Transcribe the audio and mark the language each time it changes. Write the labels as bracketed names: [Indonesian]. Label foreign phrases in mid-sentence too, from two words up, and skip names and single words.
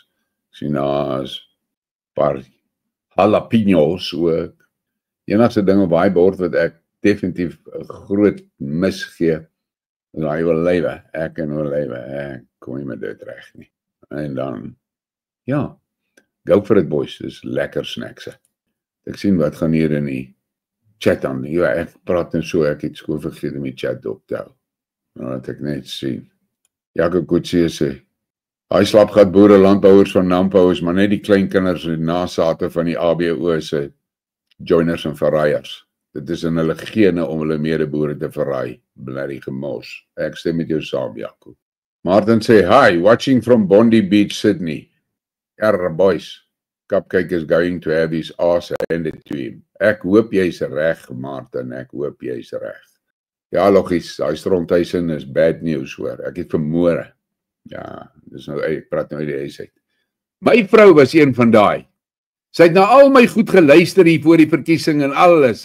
[Afrikaans] Sien daar's paar jalapenos ook. Enigste ding op daai bord wat ek definitief 'n groot mis gee, is daai olywe. Ek en olywe, ek kom nie met dit reg nie. En dan, ja, [English] go for it boys, [Afrikaans] dis lekker snacks. Ek sien wat gaan hier in die chat aan. Ja, ek praat net so, ek het skoon vergeet om die chat op te hou. Nou laat ek net sien. Jacob Kutsie sê, hy slapgat boere, landbouers van Nampo is maar net die kleinkinders en nasate van die ABO se joiners en verraaiers. Dit is in hulle gene om hulle medeboere te verraai. Blerrie gemors. Ek stem met jou saam, Jacob. Martin sê, [English] hi, watching from Bondi Beach, Sydney. Boys, Cupcake is going to have his ass handed to him. [Afrikaans] Ek hoop jy's reg, Martin, ek hoop jy's reg. Ja, logies, daai stronthuisin is [English] bad news [Afrikaans] hoor. Ek het vermoere. Ja, dis nou, ek praat nou uit die huis uit. My vrou was een van daai. Sy het na al my goed geluister hier voor die verkiesing en alles.